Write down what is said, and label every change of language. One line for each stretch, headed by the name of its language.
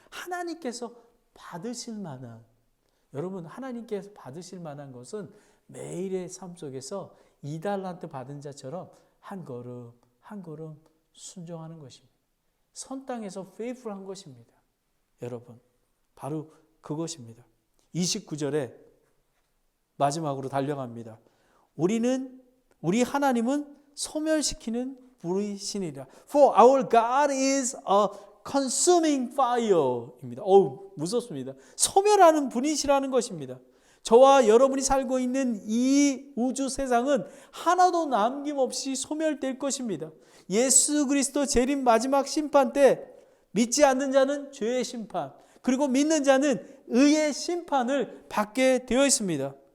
Korean: 하나님께서 받으실 만한, 여러분 하나님께서 받으실 만한 것은 매일의 삶 속에서 2달란트 받은 자처럼 한 걸음 한 걸음 순종하는 것입니다. 선 땅에서 faithful한 것입니다. 여러분 바로 그것입니다. 29절에 마지막으로 달려갑니다. 우리 하나님은 소멸시키는 불이시니라.
English: For our God is a consuming fire
Korean: 입니다. 무섭습니다. 소멸하는 분이시라는 것입니다. 저와 여러분이 살고 있는 이 우주 세상은 하나도 남김없이 소멸될 것입니다. 예수 그리스도 재림 마지막 심판 때 믿지 않는 자는 죄의 심판, 그리고 믿는 자는 의의 심판을 받게 되어 있습니다.